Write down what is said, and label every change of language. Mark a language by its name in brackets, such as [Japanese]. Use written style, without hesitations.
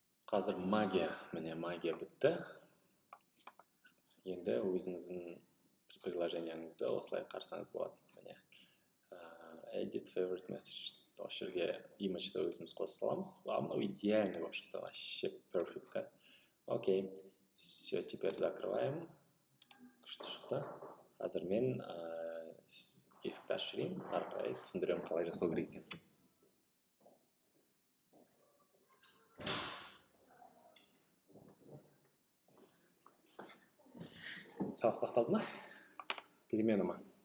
[Kazakh] Қазір міне магия бітті. Енді өзіңіздің приложениеңізді осылай қарсаңыз болады. Міне [English] edit favorite message. [Kazakh] Осы жерге имиджді өзіміз қоса саламыз. Мынау идеальный болып шықты, [Russian] вообще перфект. Окей, все, теперь закрываем. [Kazakh] Күшті шықты. Қазір мен есікті ашып жіберейін, ары қарай түсіндіремін қалай жасау керек екенін. Сабақ басталды ма? Перемена ма?